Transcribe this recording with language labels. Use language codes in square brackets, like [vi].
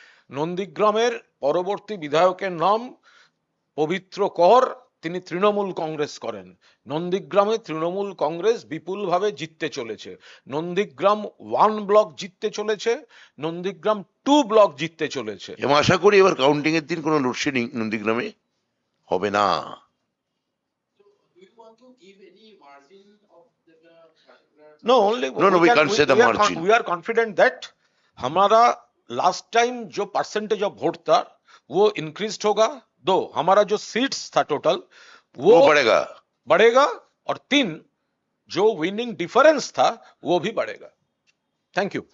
[bn] নন্দীগ্রামের পরবর্তী বিধায়কের নাম পবিত্র কর, তিনি তৃণমূল কংগ্রেস করেন। নন্দীগ্রামে তৃণমূল কংগ্রেস বিপুলভাবে জিততে চলেছে। নন্দীগ্রাম 1 ব্লক জিততে চলেছে, নন্দীগ্রাম 2 ব্লক জিততে চলেছে। এবং আশা করি এবার কাউন্টিং এর দিন কোনো লোডশেডিং নন্দীগ্রামে হবে না। [en] So do you want to give any margin of the particular? No, only No, we can't say the margin. we are confident that [hi] हमारा लास्ट टाइम जो परसेंटेज ऑफ वोट था वो इंक्रीज होगा, दो हमारा जो सीट्स था टोटल वो वो बढ़ेगा। बढ़ेगा, और 3 जो विनिंग डिफरेंस था वो भी बढ़ेगा। Thank you.